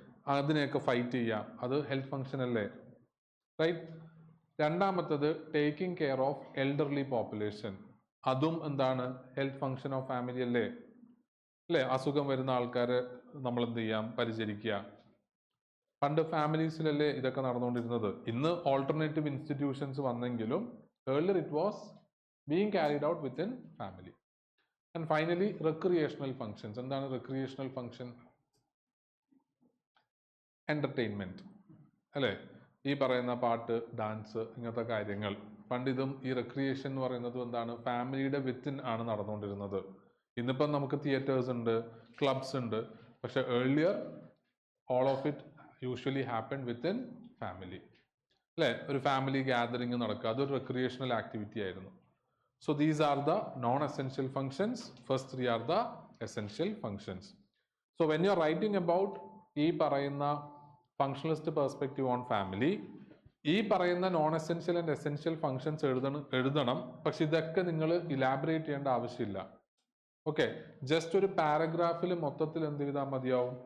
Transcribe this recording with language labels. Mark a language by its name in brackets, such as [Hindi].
[Malayalam] അതിനെയൊക്കെ ഫൈറ്റ് ചെയ്യാം. അത് ഹെൽത്ത് ഫങ്ഷൻ അല്ലേ, റൈറ്റ്? രണ്ടാമത്തത് taking care of elderly population. അതും എന്താണ്? ഹെൽത്ത് ഫങ്ഷൻ ഓഫ് ഫാമിലി അല്ലേ? അല്ലേ? അസുഖം വരുന്ന ആൾക്കാരെ നമ്മൾ എന്ത് ചെയ്യാം? പരിചരിക്കുക. പണ്ട് ഫാമിലീസിലല്ലേ ഇതൊക്കെ നടന്നുകൊണ്ടിരുന്നത്. ഇന്ന് ഓൾട്ടർനേറ്റീവ് ഇൻസ്റ്റിറ്റ്യൂഷൻസ് വന്നെങ്കിലും [English] earlier it was being carried out within family. And finally, recreational functions. [Malayalam] എന്താണ് [English] recreational function? [Malayalam] Entertainment, അല്ലേ? ഈ പറയുന്ന പാട്ട്, ഡാൻസ്, ഇങ്ങനത്തെ കാര്യങ്ങൾ. പണ്ടിതും ഈ റെക്രിയേഷൻ എന്ന് പറയുന്നത് എന്താണ്? ഫാമിലിയുടെ വിത്തിൻ ആണ് നടന്നുകൊണ്ടിരുന്നത്. ഇന്നിപ്പം നമുക്ക് തിയേറ്റേഴ്സ് ഉണ്ട്, ക്ലബ്സ് ഉണ്ട്. പക്ഷെ [English] Earlier all of it usually happened within family. [Malayalam] അല്ലേ? ഒരു ഫാമിലി ഗ്യാതറിങ് നടക്കുക, അതൊരു റെക്രിയേഷണൽ ആക്ടിവിറ്റി ആയിരുന്നു. [English] So these are the non-essential functions. First three are the essential functions. So when you are writing about [Malayalam] ഈ പറയുന്ന functionalist perspective on family, ഈ പറയുന്ന non essential and essential functions എഴുതണം. പക്ഷെ ഇതൊക്കെ നിങ്ങൾ ഇലാബറേറ്റ് ചെയ്യേണ്ട ആവശ്യമില്ല. ഓക്കെ, ജസ്റ്റ് ഒരു പാരഗ്രാഫിൽ മൊത്തത്തിൽ എന്ത് ചെയ്താൽ മതിയാവും?